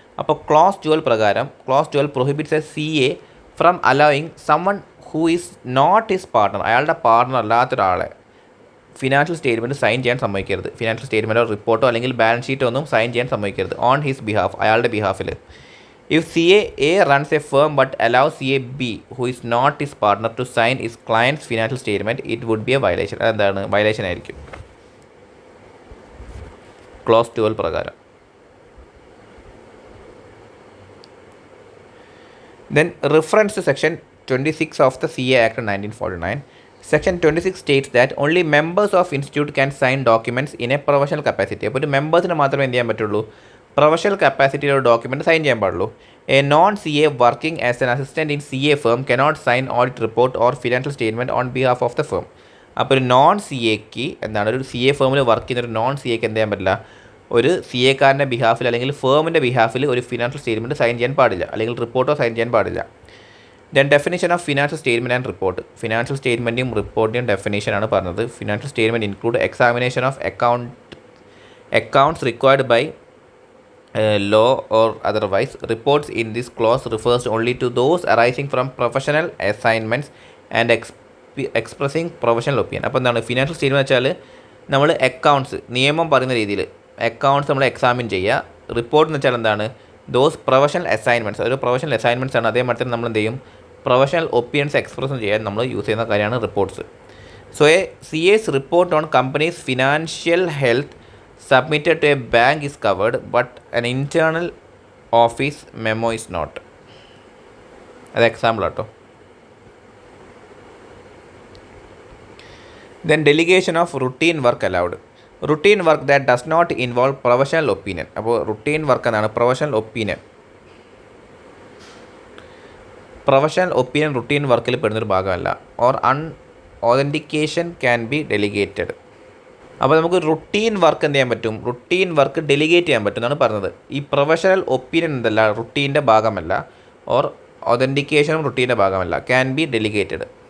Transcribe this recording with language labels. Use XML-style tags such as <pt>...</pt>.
<ml>അപ്പോൾ</ml> <en>clause 12 പ്രകാരം, clause 12 prohibits a CA from allowing someone who is not his partner,</en> <ml>അയാളുടെ partner അല്ലാത്തൊരാളെ financial statement sign ചെയ്യാൻ സമ്മതിക്കരുത്. Financial സ്റ്റേറ്റ്മെൻറ്റോ റിപ്പോർട്ടോ അല്ലെങ്കിൽ balance ഷീറ്റോ ഒന്നും സൈൻ ചെയ്യാൻ സമ്മതിക്കരുത് ഓൺ ഹിസ് ബിഹാഫ്, അയാളുടെ ബിഹാഫിൽ.</ml> <en>If CA A runs a firm but allows CA B, who is not his partner, to sign his client's financial statement, it would be a violation.</en> <ml>അതെന്താണ്, violation ആയിരിക്കും close 12 പ്രകാരം.</ml> <en>Then reference to section 26 of the CA Act 1949. Section 26 states that only members of institute can sign documents in a professional capacity.</en> <ml>അപ്പോൾ ഒരു മെമ്പേഴ്സിന് മാത്രമേ എന്ത് ചെയ്യാൻ പറ്റുള്ളൂ, professional കപ്പാസിറ്റിയിലുള്ള document sign ചെയ്യാൻ പാടുള്ളൂ.</ml> <en>A non CA working as an assistant in CA firm cannot sign audit report or financial statement on behalf of the firm.</en> <ml>അപ്പോൾ ഒരു നോൺ CAക്ക് എന്താണ്, ഒരു CA ഫേമിൽ വർക്ക് ചെയ്യുന്ന ഒരു നോൺ CAക്ക് എന്ത് ചെയ്യാൻ പറ്റില്ല, ഒരു CA കാരൻ്റെ ബിഹാഫിൽ അല്ലെങ്കിൽ ഫേമിൻ്റെ ബിഹാഫിൽ ഒരു ഫിനാൻഷ്യൽ സ്റ്റേറ്റ്മെൻറ്റ് സൈൻ ചെയ്യാൻ പാടില്ല, അല്ലെങ്കിൽ റിപ്പോർട്ടോ സൈൻ ചെയ്യാൻ പാടില്ല.</ml> <en>Then definition of financial statement and report.</en> <ml>Financial സ്റ്റേറ്റ്മെൻറ്റും റിപ്പോർട്ടിൻ്റെയും ഡെഫിനേഷനാണ് പറഞ്ഞത്.</ml> <en>Financial statement include examination of accounts required by law or otherwise. Reports in this clause refers only to those arising from professional assignments and expressing professional opinion.</en> <ml>അപ്പോൾ എന്താണ് financial statement വെച്ചാൽ നമ്മൾ accounts നിയമം പറയുന്ന രീതിയിൽ accounts നമ്മൾ examine ചെയ്യുക. Report എന്ന് വെച്ചാൽ എന്താണ്, ദോസ് പ്രൊഫഷണൽ അസൈൻമെൻറ്റ്സ്, ഒരു പ്രൊഫഷണൽ അസൈൻമെൻറ്റ്സ് ആണ്. അതേമാതിരി നമ്മൾ എന്ത് ചെയ്യും, പ്രൊഫഷണൽ ഒപ്പീനിയൻസ് എക്സ്പ്രസ് ചെയ്യാൻ നമ്മൾ യൂസ് ചെയ്യുന്ന കാര്യമാണ് reports.</ml> <en>So a CA's report on company's financial health submitted to a bank is covered, but an internal office memo is not.</en> <ml>അത് എക്സാമ്പിൾ ആട്ടോ.</ml> <en>Then delegation of routine work allowed. Routine work that does not involve professional opinion. അപ്പോൾ routine work എന്നാണ് professional opinion.</en> <ml>Professional opinion routine വർക്കിൽ പെടുന്നൊരു ഭാഗമല്ല.</ml> <en>Or authentication can be delegated.</en> <ml>അപ്പോൾ നമുക്ക് routine work എന്ത് ചെയ്യാൻ പറ്റും, റുട്ടീൻ വർക്ക് ഡെലിഗേറ്റ് ചെയ്യാൻ പറ്റും എന്നാണ് പറഞ്ഞത്. ഈ പ്രൊഫഷണൽ ഒപ്പീനിയൻ എന്തല്ല, റുട്ടീൻ്റെ ഭാഗമല്ല. ഓർ ഒതൻറ്റിക്കേഷനും റുട്ടീൻ്റെ ഭാഗമല്ല, ക്യാൻ ബി ഡെലിഗേറ്റഡ്.</ml>